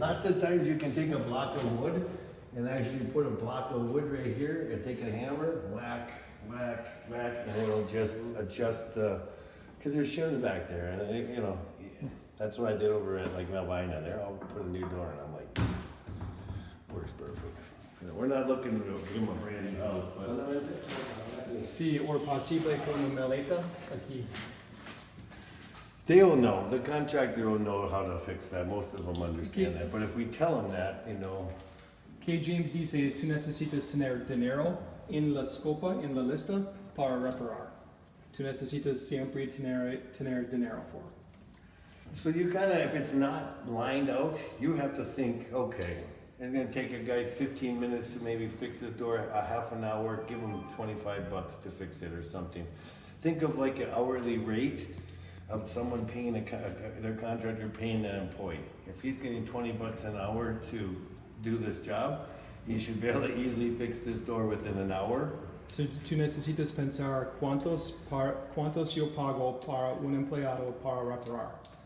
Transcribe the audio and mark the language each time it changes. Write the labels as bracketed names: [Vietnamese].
[English] Lots of times you can take a block of wood and actually put a block of wood right here and take a hammer, whack, whack, whack, and it'll just adjust the, cause there's shims back there and it, you know, that's what I did over at like Melvina there. I'll put a new door and I'm like, works perfect. You know, we're not looking to give them a brand new house, but. [Spanish] Sí, or posible con maleta aquí. [English] They'll know, the contractor will know how to fix that, most of them understand that, but if we tell them that, you know. [Spanish] Que James dice es tú necesitas tener dinero en la scopa, en la lista, para reparar. Tú necesitas siempre tener dinero for. [English] So you kinda, if it's not lined out, you have to think, okay, it's gonna take a guy 15 minutes to maybe fix this door, a half an hour, give him 25 bucks to fix it or something. Think of like an hourly rate of someone paying their contractor paying an employee. If he's getting 20 bucks an hour to do this job, he should be able to easily fix this door within an hour. [Spanish] So tú necesitas pensar cuántos yo pago para un empleado para reparar.